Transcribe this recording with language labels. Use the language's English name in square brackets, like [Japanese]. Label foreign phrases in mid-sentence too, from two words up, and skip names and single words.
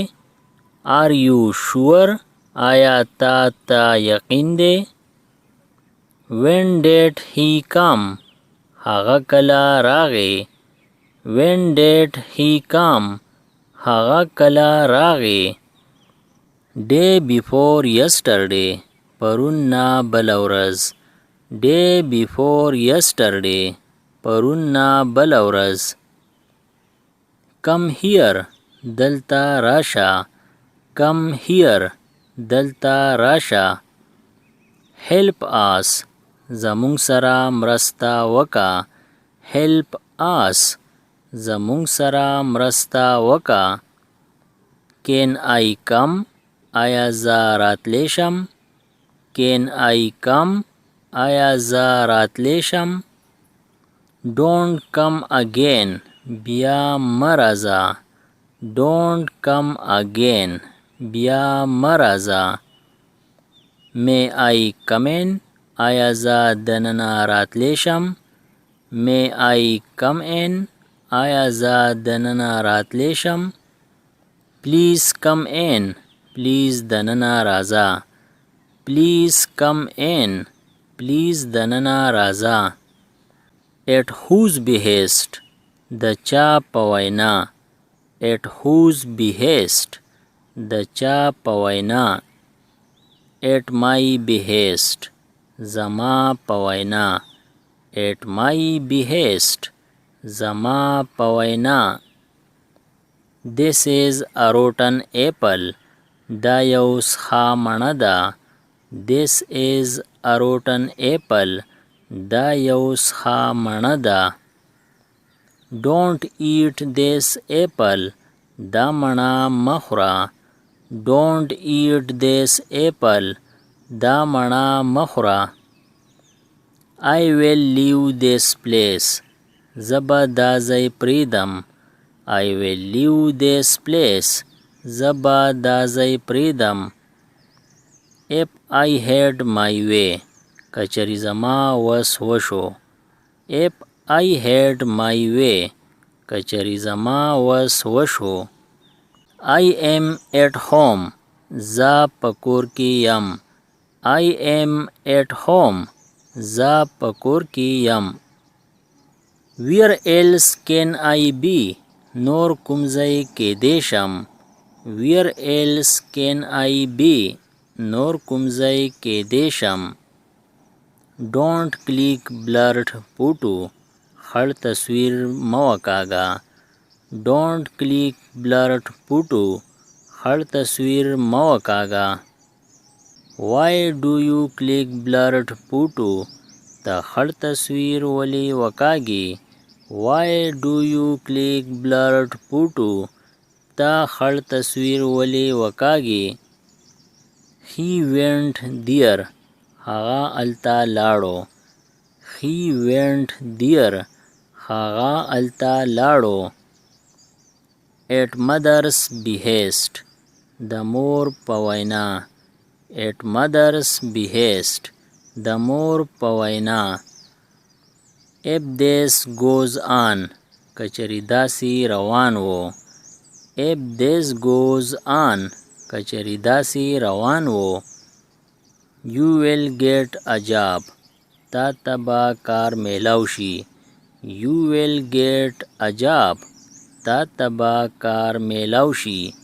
[English] Are you sure? [Pashto] آیا تا تا یقین دی؟ [English] When did he come? [Pashto] هغه کله راغی. [English] When did he come? [Pashto] هغه کله راغی. [English] Day before yesterday. [Pashto] پرون نه بله ورځ. [English] Day before yesterday. [Pashto] پرون نه بله ورځ. [English] Come here. [Pashto] دلته راشه. [English] Come here. [Pashto] دلته راشه. [English] Help us. [Pashto] زمونږ سره مرسته وکا. [English] Help us. [Pashto] زمونږ سره مرسته وکا. [English] Can I come? [Pashto] آیا زه راتلی شم؟ [English] Can I come? [Pashto] آیا زه راتلی شم؟ [English] Don't come again. [Pashto] بیا مه راځه. [English] Don't come again. [Pashto] بیا مه راځه. [English] May I come in? [Pashto] آیا زه دننه راتلی شم؟ [English] May I come in? [Pashto] آیا زه دننه راتلی شم؟ [English] Please come in. Please [Pashto] دننه راځه. [English] Please come in. Please [Pashto] دننه راځه. [English] At whose behest? [Pashto] د چا په وینا. [English] At whose behest? [Pashto] د چا په وینا. [English] At my behest. [Pashto] زما په وینا. [English] At my behest. [Pashto] زما په وینا. [English] This is a rotten apple. [Pashto] دا یو سخه مڼه ده. [English] This is a rotten apple. [Pashto] دا یو سخه مڼه ده. [English] Don't eat this apple. [Pashto] دا مڼه مه خوره. [English] Don't eat this apple. [Pashto] دا مڼه مه خوره. [English] I will leave this place. [Pashto] زه به دا ځای پرېږدم. [English] I will leave this place. [Pashto] زه به دا ځای پرېږدم. [English] If I had my way. [Pashto] که چېرې زما وس وشو. [English] If I had my way. [Pashto] که چېرې زما وس وشو. [English] I am at home. [Pashto] زه په کور کې یم. [English] I am at home. [Pashto] زه په کور کې یم. [English] Where else can I be? [Pashto] نور کوم ځای کېدی شم. [English] Where else can I be? [Pashto] نور کوم ځای کېدی شم. [English] Don't click blurred photo. [Pashto] خړ تصویر مه وکاږه. [English] Don't click blurred photo. [Pashto] خړ تصویر مه وکاږه. [English] Why do you click blurred photo? [Pashto] ته خړ تصویر ولې وکاږي. [English] Why do you click blurred photo? [Pashto] ته خړ تصویر ولې وکاږي. [English] He went there. [Pashto] هغه الته لاړو. [English] He went there. [Pashto] هغه الته لاړو. [English] At mother's behest. [Pashto] د مور په وینا. [English] At mother's behest. [Pashto] د مور په وینا. [English] If this goes on. [Pashto] که چېرې داسې روان و. [English] If this goes on. [Pashto] که چېرې داسې روان و. [English] You will get a job. [Pashto] تا ته به کار میلاو شي. [English] You will get a job. [Pashto] تا ته به کار میلاو شي.